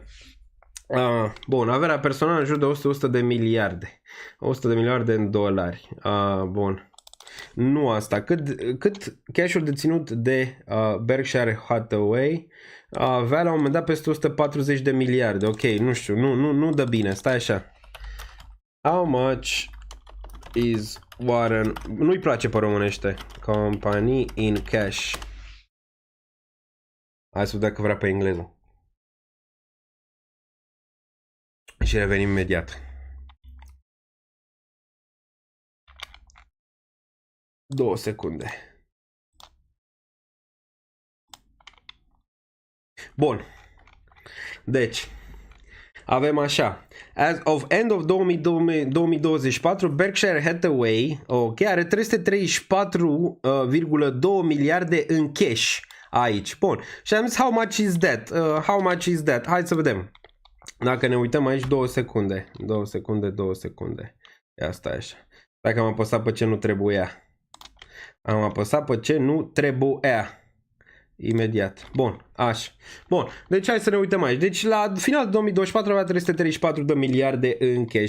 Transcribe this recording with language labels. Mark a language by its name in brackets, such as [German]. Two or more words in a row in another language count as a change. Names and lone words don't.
[Romanian] Bun, averea personală în jur de 100 de miliarde. 100 de miliarde în dolari. Bun. Nu asta. Cât cash-ul deținut de Berkshire Hathaway avea la un moment dat peste 140 de miliarde. Ok, nu știu, nu dă bine. Stai așa. [English] How much is Warren... [Romanian] Nu-i place pe românește. [English] Company in cash. [Romanian] Hai să vedem că vrea pe engleză. Și revenim imediat. 2 secunde. Bun. Deci, avem așa. [English] As of end of [Romanian] 2024, Berkshire Hathaway, ok, are 334,2 miliarde în cash aici. Bun. Și am zis, [English] how much is that? How much is that? [Romanian] Hai să vedem. Dacă ne uităm aici 2 secunde. 2 secunde. Ia stai așa. Dacă am apăsat pe ce nu trebuia. Am apăsat pe ce nu trebuia. Imediat. Bun, așa. Bun, deci hai să ne uităm aici. Deci la final de 2024 avea 334 de miliarde în cash.